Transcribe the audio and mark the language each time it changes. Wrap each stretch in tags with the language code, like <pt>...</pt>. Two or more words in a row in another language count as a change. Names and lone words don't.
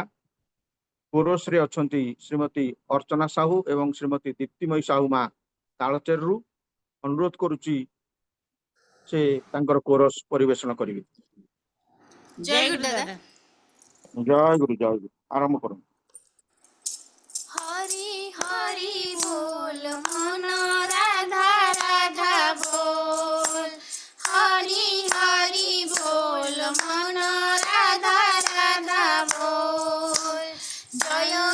<or>କୋରସରେ ଅଛନ୍ତି ଶ୍ରୀମତୀ ଅର୍ଚ୍ଚନା ସାହୁ ଏବଂ ଶ୍ରୀମତୀ ଦୀପ୍ତିମୟୀ ସାହୁ ମା ତାଳଚେରରୁ। ଅନୁରୋଧ କରୁଛି ସେ ତାଙ୍କର କୋରସ ପରିବେଷଣ କରିବେ। ଜୟ ଗୁରୁ ଦାଦା। ଜୟ ଗୁରୁ ଆରମ୍ଭ କରନ୍ତୁ।</or> <hi>हरि हरि बोल मन राधा राधा बोल, हरि हरि बोल मन राधा राधा बोल, जय</hi>